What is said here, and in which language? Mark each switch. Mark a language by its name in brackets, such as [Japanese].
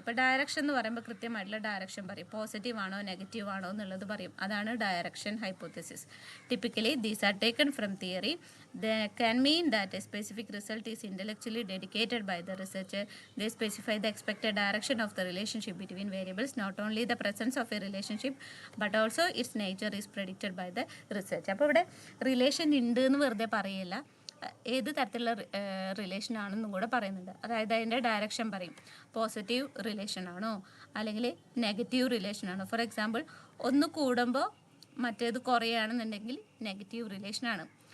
[Malayalam] ഇപ്പോൾ ഡയറക്ഷൻ എന്ന് പറയുമ്പോൾ കൃത്യമായിട്ടുള്ള ഡയറക്ഷൻ പറയും, പോസിറ്റീവ് ആണോ നെഗറ്റീവ് ആണോ എന്നുള്ളത് പറയും. അതാണ് direction hypothesis. [English] Typically these are taken from theory. They can mean that a specific result is intellectually dedicated by the researcher. They specify the expected direction of the relationship between variables. Not only the presence of a relationship but also its nature is predicted by the research. [Malayalam] അപ്പോൾ ഇവിടെ relation ഉണ്ട് എന്ന് വെറുതെ പറയില്ല, ഏത് തരത്തിലുള്ള relation ആണെന്നും കൂടെ പറയുന്നുണ്ട്. അതായത് അതിൻ്റെ ഡയറക്ഷൻ പറയും, പോസിറ്റീവ് റിലേഷൻ ആണോ അല്ലെങ്കിൽ നെഗറ്റീവ് റിലേഷൻ ആണോ. ഫോർ എക്സാമ്പിൾ, ഒന്ന് കൂടുമ്പോൾ മറ്റേത് കുറയുകയാണെന്നുണ്ടെങ്കിൽ നെഗറ്റീവ് റിലേഷനാണ്.